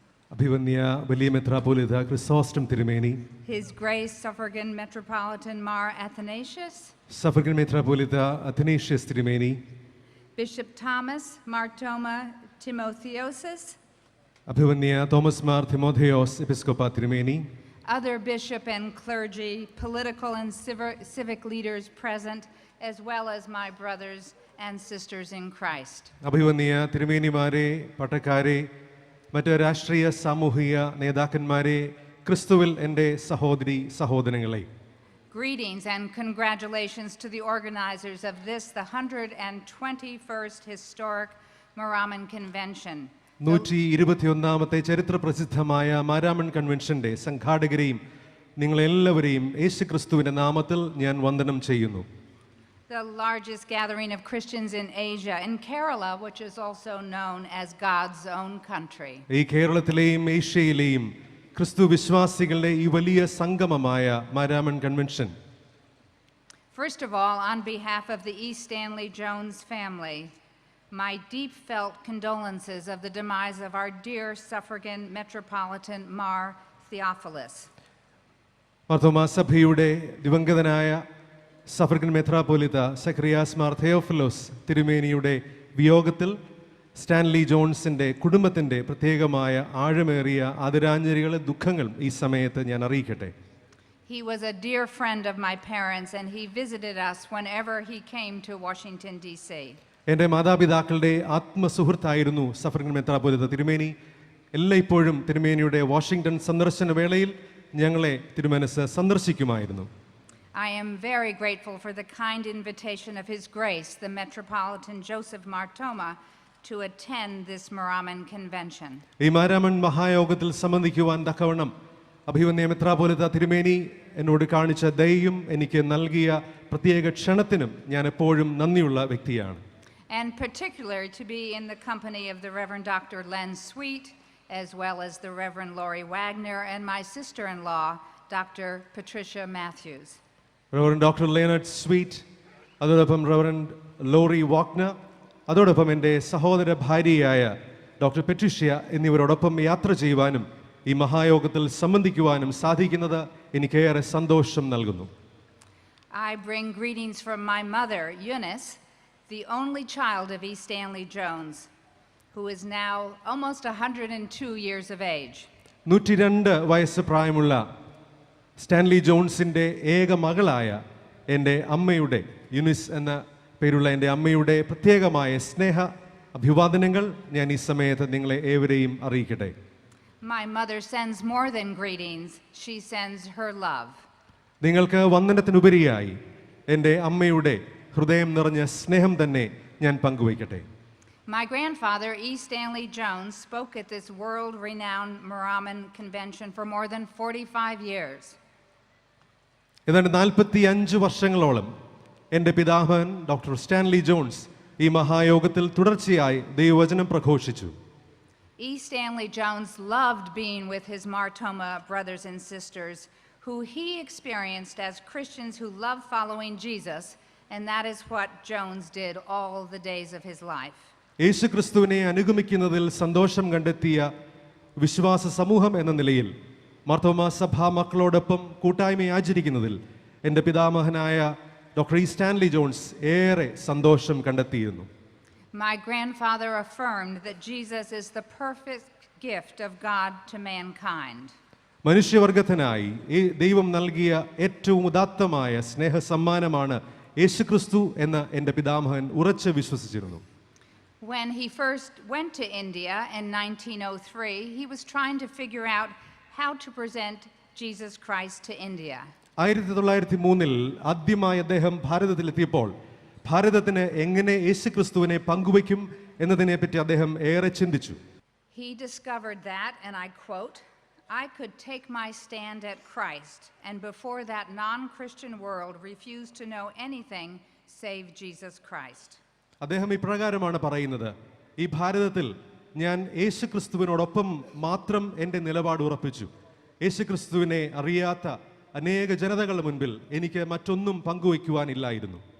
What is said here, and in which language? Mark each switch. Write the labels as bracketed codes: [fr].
[ml] അഭിവന്യ വലിയ മെത്രാപ്പോലിത്ത ക്രിസോസ്റ്റം തിരുമേനി, [en] His Grace Suffragan Metropolitan Mar Athanasius, [ml] suffragan മെത്രാപ്പോലിത്ത Athanasius തിരുമേനി, [en] Bishop Thomas Martoma Timotheosis, [ml] അഭിവന്യ തോമസ് മാർ തിമോഥെയോസ് എപ്പിസ്കോപ്പ തിരുമേനി, [en] other bishop and clergy, political and civic leaders present, as well as my brothers and sisters in Christ. [ml] അഭിവന്യ തിരുമേനിമാരെ, പട്ടക്കാരെ, മറ്റ് രാഷ്ട്രീയ സാമൂഹിക നേതാക്കന്മാരെ, ക്രിസ്തുവിൽ എൻ്റെ സഹോദരി സഹോദരങ്ങളെ, [en] Greetings and congratulations to the organizers of this, the 121st Historic Maraman Convention. [ml] 121ാമത്തെ ചരിത്ര പ്രസിദ്ധമായ മാരാമൺ കൺവെൻഷന്റെ സംഘാടകരെയും നിങ്ങളെല്ലാവരെയും യേശുക്രിസ്തുവിൻ്റെ നാമത്തിൽ ഞാൻ വന്ദനം ചെയ്യുന്നു. [en] The largest gathering of Christians in Asia, in Kerala, which is also known as God's own country. [ml] ഈ കേരളത്തിലെയും ഏഷ്യയിലെയും ക്രിസ്തു വിശ്വാസികളുടെ ഈ വലിയ സംഗമമായ Maramon convention [en] First of all, on behalf of the E. Stanley Jones family, my deep felt condolences of the demise of our dear suffragan Metropolitan Mar Theophilus. [ml] Marthoma സഭയുടെ ദിവംഗതനായ suffragan മെത്രാപ്പോലിത്ത Zacharias Mar Theophilos തിരുമേനിയുടെ വിയോഗത്തിൽ Stanley ജോൺസിൻ്റെ കുടുംബത്തിൻ്റെ പ്രത്യേകമായ ആഴമേറിയ ആദരാഞ്ജലികൾ ദുഃഖങ്ങൾ ഈ സമയത്ത് ഞാൻ അറിയിക്കട്ടെ. [en] He was a dear friend of my parents and he visited us whenever he came to Washington, D.C. [ml] എൻ്റെ മാതാപിതാക്കളുടെ ആത്മസുഹൃത്തായിരുന്നു സഫർഗൻ മെത്രാപ്പോലിത്ത തിരുമേനി. എല്ലായ്പ്പോഴും തിരുമേനിയുടെ വാഷിംഗ്ടൺ സന്ദർശന വേളയിൽ ഞങ്ങളെ തിരുമനസ് സന്ദർശിക്കുമായിരുന്നു. [en] I am very grateful for the kind invitation of His Grace, the Metropolitan Joseph Martoma, to attend this Maraman convention. [ml] ഈ മാരാമൺ മഹായോഗത്തിൽ സംബന്ധിക്കുവാൻ തക്കവണ്ണം അഭിവന്യ മെത്രാപ്പോലിത്ത തിരുമേനി എന്നോട് കാണിച്ച ദയയും എനിക്ക് നൽകിയ പ്രത്യേക ക്ഷണത്തിനും ഞാൻ എപ്പോഴും നന്ദിയുള്ള വ്യക്തിയാണ്. [en] And particularly to be in the company of the Reverend Dr. Len Sweet, as well as the Reverend Lori Wagner and my sister-in-law, Dr. Patricia Matthews. [ml] Reverend doctor ലേനർഡ് sweet, അതോടൊപ്പം റവറൻഡ് ലോറി വാഗ്നർ, അതോടൊപ്പം എൻ്റെ സഹോദര ഭാര്യയായ doctor പെട്രിഷ്യ എന്നിവരോടൊപ്പം യാത്ര ചെയ്യുവാനും ഈ മഹായോഗത്തിൽ സംബന്ധിക്കുവാനും സാധിക്കുന്നത് എനിക്കേറെ സന്തോഷം നൽകുന്നു. [en] I bring greetings from my mother, Eunice, the only child of E. Stanley Jones, who is now almost 102 years of age. [ml] 102 വയസ്സ് പ്രായമുള്ള സ്റ്റാൻലി ജോൺസിൻ്റെ ഏക മകളായ എൻ്റെ അമ്മയുടെ, യുനിസ് എന്ന പേരുള്ള എൻ്റെ അമ്മയുടെ പ്രത്യേകമായ സ്നേഹ അഭിവാദനങ്ങൾ ഞാൻ ഈ സമയത്ത് നിങ്ങളെ ഏവരെയും അറിയിക്കട്ടെ. [en] My mother sends more than greetings, she sends her love. [ml] നിങ്ങൾക്ക് വന്ദനത്തിനുപരിയായി എൻ്റെ അമ്മയുടെ ഹൃദയം നിറഞ്ഞ സ്നേഹം തന്നെ ഞാൻ പങ്കുവയ്ക്കട്ടെ. [en] My grandfather, E. Stanley Jones, spoke at this world-renowned Maraman convention for more than 45 years. [ml] ഏതാണ്ട് 45 വർഷങ്ങളോളം എൻ്റെ പിതാമഹൻ ഡോക്ടർ സ്റ്റാൻലി ജോൺസ് ഈ മഹായോഗത്തിൽ തുടർച്ചയായി ദൈവവചനം പ്രഘോഷിച്ചു. [en] E. Stanley Jones loved being with his Martoma brothers and sisters, who he experienced as Christians who love following Jesus, and that is what Jones did all the days of his life. [ml] യേശുക്രിസ്തുവിനെ അനുഗമിക്കുന്നതിൽ സന്തോഷം കണ്ടെത്തിയ വിശ്വാസ സമൂഹം എന്ന നിലയിൽ മാർത്തോമാ സഭാ മക്കളോടൊപ്പം കൂട്ടായ്മ ആചരിക്കുന്നതിൽ എൻ്റെ പിതാമഹനായ ഡോക്ടർ ഇ സ്റ്റാൻലി ജോൺസ് ഏറെ സന്തോഷം കണ്ടെത്തിയിരുന്നു. [en] My grandfather affirmed that Jesus is the perfect gift of God to mankind. [ml] മനുഷ്യവർഗത്തിനായി ഈ ദൈവം നൽകിയ ഏറ്റവും ഉദാത്തമായ സ്നേഹ സമ്മാനമാണ് യേശുക്രിസ്തു എന്ന് എൻ്റെ പിതാമഹൻ ഉറച്ചു വിശ്വസിച്ചിരുന്നു. [en] When he first went to India in 1903, he was trying to figure out how to present Jesus Christ to India. [ml] 1903 ആദ്യമായി അദ്ദേഹം ഭാരതത്തിലെത്തിയപ്പോൾ ഭാരതത്തിന് എങ്ങനെ യേശുക്രിസ്തുവിനെ പങ്കുവയ്ക്കും എന്നതിനെപ്പറ്റി അദ്ദേഹം ഏറെ ചിന്തിച്ചു. [en] He discovered that, and I quote, "I could take my stand at Christ, and before that non-Christian world refused to know anything save Jesus Christ." [ml] അദ്ദേഹം ഇപ്രകാരമാണ് പറയുന്നത്: ഈ ഭാരതത്തിൽ ഞാൻ യേശുക്രിസ്തുവിനോടൊപ്പം മാത്രം എൻ്റെ നിലപാട് ഉറപ്പിച്ചു. യേശുക്രിസ്തുവിനെ അറിയാത്ത അനേക ജനതകളുടെ മുൻപിൽ എനിക്ക് മറ്റൊന്നും പങ്കുവയ്ക്കുവാനില്ലായിരുന്നു.